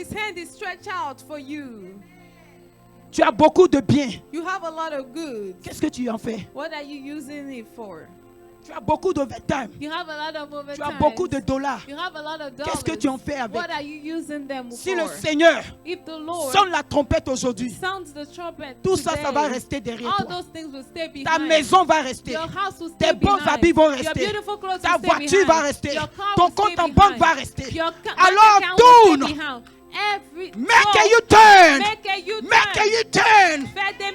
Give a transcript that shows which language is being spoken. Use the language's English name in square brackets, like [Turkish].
[English] His hand is stretched out for you. [French] Tu as beaucoup de biens. [English] You have a lot of goods. [French] Qu'est-ce que tu en fais? [English] What are you using it for? [French] Tu as beaucoup d'overtime. [English] You have a lot of [French] Tu as [English] overtime. [French] beaucoup de dollars. [English] You have a lot of dollars. [French] Qu'est-ce que tu en fais avec? [English] What are you using them [French] Si [English] for? [French] le Seigneur [English] If the Lord [French] sonne la trompette aujourd'hui, [English] sounds the trumpet [French] tout ça, [English] today, [French] ça va rester derrière [English] all [French] toi. [English] those things will stay behind. [French] Ta maison va rester. [English] Your house will [French] Tes [English] stay [French] bons [English] behind. [French] habits vont [English] Your [French] rester. [English] beautiful clothes [French] Ta [English] will stay [French] voiture [English] behind. [French] va rester. [English] Your car [French] Ton [English] will stay [French] compte en [English] behind. [French] banque va rester. [English] Your bank [French] Alors [English] account will [French] tourne. [English] stay behind. Every Make a so, U-turn. make a U-turn. Make a U-turn. [French] Fais des